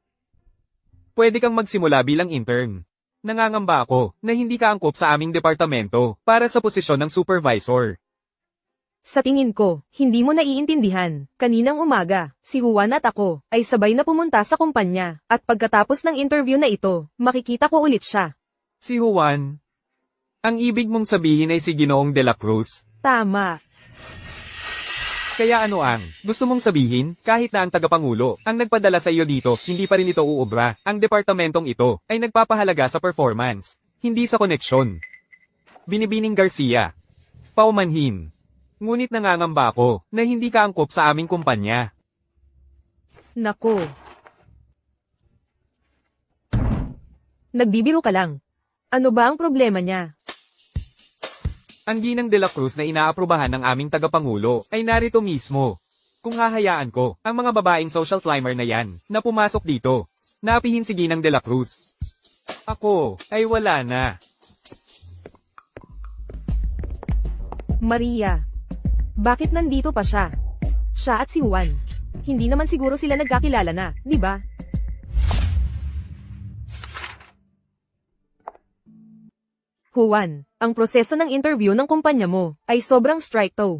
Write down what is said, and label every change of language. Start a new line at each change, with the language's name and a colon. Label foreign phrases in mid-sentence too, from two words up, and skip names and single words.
Filipino: Pwede kang magsimula bilang intern. Nangangamba ako na hindi ka angkop sa aming departamento para sa posisyon ng supervisor. Sa tingin ko, hindi mo naiintindihan. Kaninang umaga, si Juan at ako ay sabay na pumunta sa kumpanya at pagkatapos ng interview na ito, makikita ko ulit siya. Si Juan? Ang ibig mong sabihin ay si Ginoong de la Cruz? Tama. Kaya ano ang gusto mong sabihin? Kahit na ang tagapangulo ang nagpadala sa iyo dito, hindi pa rin ito uubra. Ang departamentong ito ay nagpapahalaga sa performance, hindi sa koneksyon. Binibining Garcia. Paumanhin. Ngunit nangangamba ako na hindi ka angkop sa aming kumpanya. Nako. Nagbibiro ka lang. Ano ba ang problema niya? Ang Ginang de la Cruz na inaaprubahan ng aming tagapangulo ay narito mismo. Kung hahayaan ko, ang mga babaeng social climber na yan, na pumasok dito, naapihin si Ginang de la Cruz. Ako, ay wala na. Maria. Bakit nandito pa siya? Siya at si Juan. Hindi naman siguro sila nagkakilala na, di ba? Juan, ang proseso ng interview ng kumpanya mo ay sobrang stricto.